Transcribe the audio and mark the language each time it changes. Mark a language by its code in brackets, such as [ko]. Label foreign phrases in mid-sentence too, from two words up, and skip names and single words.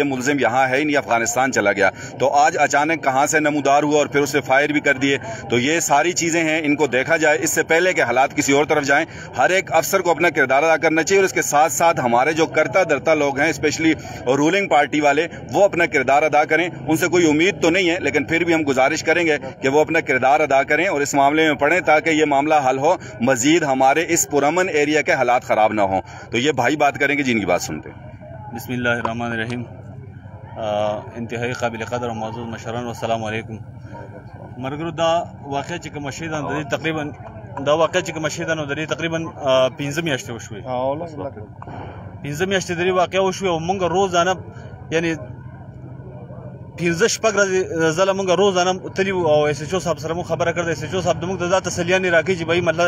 [ur] ملزم یہاں ہے نہیں افغانستان چلا گیا تو آج اچانک کہاں سے نمودار ہوا اور پھر اسے فائر بھی کر دیے تو یہ ساری چیزیں ہیں ان کو دیکھا جائے اس سے پہلے کہ حالات کسی اور طرف جائیں ہر ایک افسر کو اپنا کردار ادا کرنا چاہیے اور اس کے ساتھ ساتھ ہمارے جو کرتا دھرتا لوگ ہیں سپیشلی [en] ruling party [ur] والے وہ اپنا کردار ادا کریں ان سے کوئی امید تو نہیں ہے لیکن پھر بھی ہم گزارش کریں گے کہ وہ اپنا کردار ادا کریں اور اس معاملے میں پڑھیں تاکہ یہ معاملہ حل ہو مزید ہمارے اس پرامن ایریا کے حالات خراب نہ ہوں تو یہ بھائی بات کریں گے جن کی بات سنتے ہیں [ps] बिस्मिल्लाहिर्रहमानिर्रहीम [ur] انتہائی قابل قدر موجود [ps] مشران [ar] والسلام علیکم [ps] مرګرو دا واقعه چې کوم شي دا تقریبا دا واقع چې کوم شي دا نو د تقریبا 15 میاشتې وشوي 15 میاشتې د واقع وشوي او موږ روزانه یعنی 15 شپږ ورځې زله موږ روزانه تلی او اس ایچ او صاحب سره مو خبره کړې اس ایچ او صاحب موږ د ذات تسلیانې راکې چې بھائی مطلب